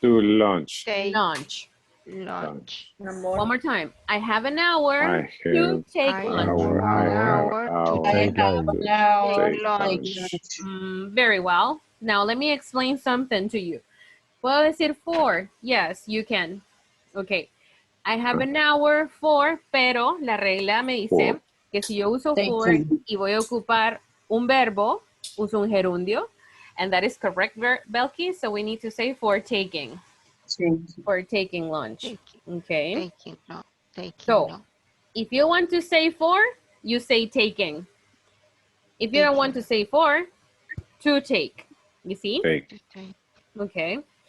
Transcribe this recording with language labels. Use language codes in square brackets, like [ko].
[en] lunch. Lunch. One more time. I have an I hour to take lunch. Take lunch. Very well. Now let me explain something to you. [es] ¿Puedo decir [en] for? Yes, you can. Okay. I have an hour for, [es] pero la regla me dice que si yo uso for y voy a ocupar un verbo, uso un gerundio. [en] And that is correct, Belkis. So we need to say for taking. For taking lunch. Okay. So if you want to say for, you say taking. If you don't want to say for, to take. You see? Okay.